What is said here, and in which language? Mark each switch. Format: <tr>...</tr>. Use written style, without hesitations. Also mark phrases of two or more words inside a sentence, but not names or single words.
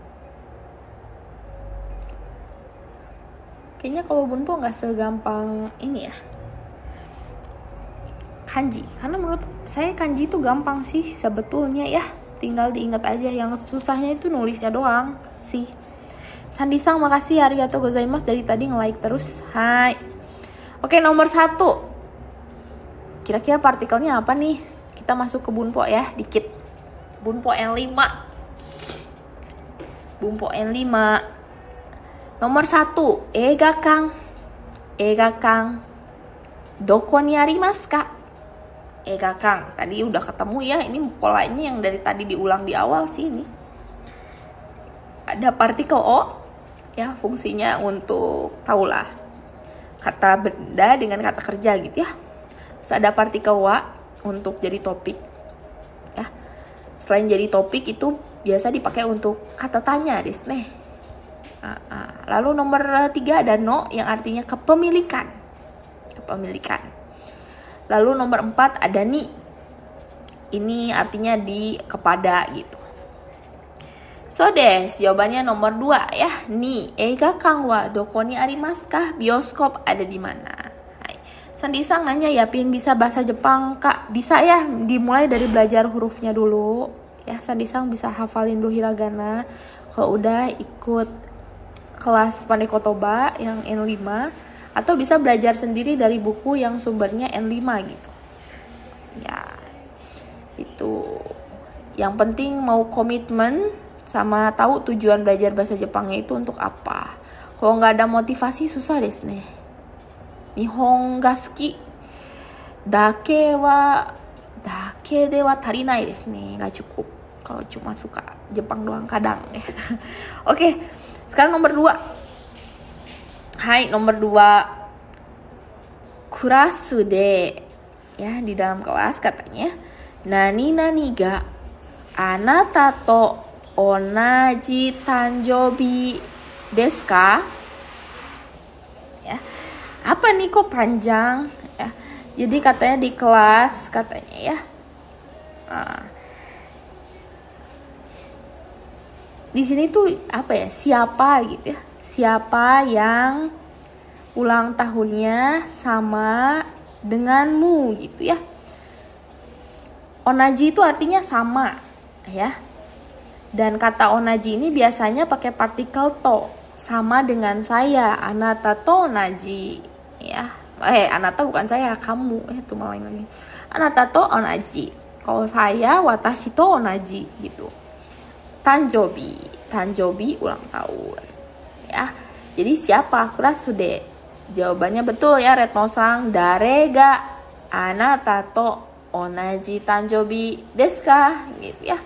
<id>Kayaknya kalau bunpo nggak segampang ini ya, kanji. Karena menurut saya kanji itu gampang sih sebetulnya ya. Tinggal diingat aja, yang susahnya itu nulisnya doang sih. Sandisang, makasih,</id> <ja>ありがとうございます,</ja> <id>dari tadi nge-like terus. Hai. Oke, nomor 1. Kira-kira partikelnya apa nih? Kita masuk ke bunpo ya, dikit. Bunpo N5. Bunpo N5. Nomor 1, Eiga-kan. Eiga-kan.</id> <ja>どこにありますか? Eiga-kan.</ja> <id>Tadi udah ketemu ya, ini polanya yang dari tadi diulang di awal sih ini. Ada partikel O ya, fungsinya untuk tahulah kata benda dengan kata kerja gitu ya. Terus ada partikel wa untuk jadi topik ya. Selain jadi topik itu biasa dipakai untuk kata tanya desne. Lalu nomor 3 ada no yang artinya kepemilikan. Lalu nomor 4 ada ni, ini artinya di, kepada gitu.</id> <ja>そうです,</ja> <id>jawabannya nomor 2 ya, ni.</id> <ja>映画館はどこにありますか?</ja> <id>Bioskop ada di mana? Sandisang nanya, ya pin bisa bahasa Jepang kak? Bisa ya, dimulai dari belajar hurufnya dulu ya. Sandisang bisa hafalin dulu hiragana. Kalau udah ikut kelas Pandai Kotoba yang N5, atau bisa belajar sendiri dari buku yang sumbernya N5 gitu ya. Itu yang penting, mau komitmen sama tahu tujuan belajar bahasa Jepangnya itu untuk apa. Kalau nggak ada motivasi susah</id> <ja>ですね. 日本が好きだけでは足りないですね.</ja> <id>Nggak cukup kalau cuma suka Jepang doang kadang ya. Oke, sekarang nomor 2. Hai, nomor 2.</id> <ja>クラスで,</ja> <id>ya, di dalam kelas katanya,</id> <ja>何々があなたと同じ誕生日ですか?</ja> <id>Ya. Apa nih kok panjang? Ya. Jadi katanya di kelas katanya ya. Di sini tuh apa ya? Siapa gitu ya? Siapa yang ulang tahunnya sama denganmu gitu ya. Onaji itu artinya sama ya. Dan kata onaji ini biasanya pakai partikel to, sama dengan saya.</id> <ja>あなたと同じ ya.</ja> <id>Anata bukan saya, kamu. Itu malah lagi.</id> <ja>あなたと同じ.</ja> <id>Kalau saya</id> <ja>私と同じ</ja> <id>gitu. Tanjobi ulang tahun ya. Jadi siapa?</id> <ja>クラスで.</ja> <id>Jawabannya betul ya, Retno-san.</id> <ja>誰があなたと同じ誕生日ですか?</ja> <id>Gitu ya.</id>